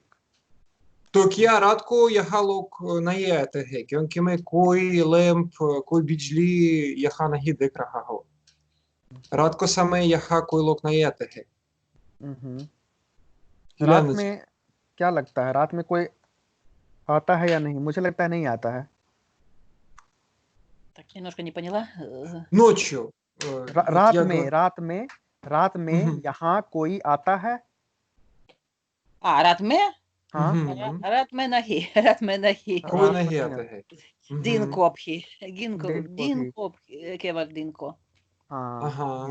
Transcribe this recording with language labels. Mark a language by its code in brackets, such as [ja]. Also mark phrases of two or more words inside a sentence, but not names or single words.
[hi] तो क्या रात को यहाँ लोग नहीं आते हैं क्योंकि मैं कोई लैंप कोई बिजली यहाँ नहीं देख रहा हूँ रात को समय यहाँ कोई लोग नहीं आते हैं रात में क्या लगता है रात में कोई आता है या नहीं मुझे लगता है नहीं आता है [ru] так немножко не поняла ночью [hi] रात में यहाँ कोई आता है रात में हाँ रात में नहीं रात में नहीं कोई रात नहीं में आते हैं। दिन को भी दिन को दिन भी को केवल दिन को हाँ ये